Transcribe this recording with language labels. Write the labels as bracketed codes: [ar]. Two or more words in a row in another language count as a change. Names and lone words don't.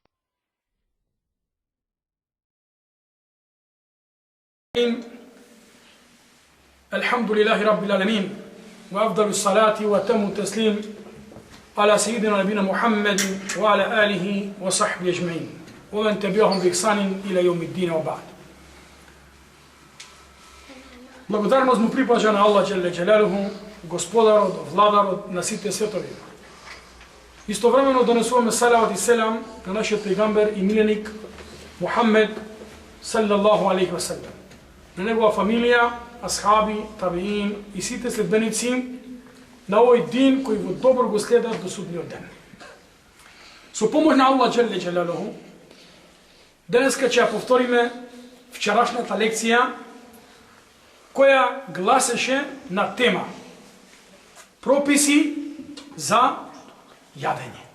[ar] الحمد لله رب العالمين، وأفضل الصلاة وتم التسليم على سيدنا نبينا محمد وعلى آله وصحبه أجمعين ومن تبعهم بإحسان إلى يوم الدين وبعد. [mk] Благодарност му припажа на Аллах [ar] جل جلاله, [mk] Господарот, Владарот на сите светови. Истовремено донесуваме салават и селам на нашиот пейгамбер и миленик Мухаммед [ar] صلى الله عليه وسلم, [mk] на негова фамилија, асхаби, табиин и сите следбеници на овој дин кој во добро го следат до судниот ден. Со помош на Аллах [ar] جل جلاله, [mk] денеска ќе ја повториме вчерашната лекција која гласеше на тема прописи за јадење.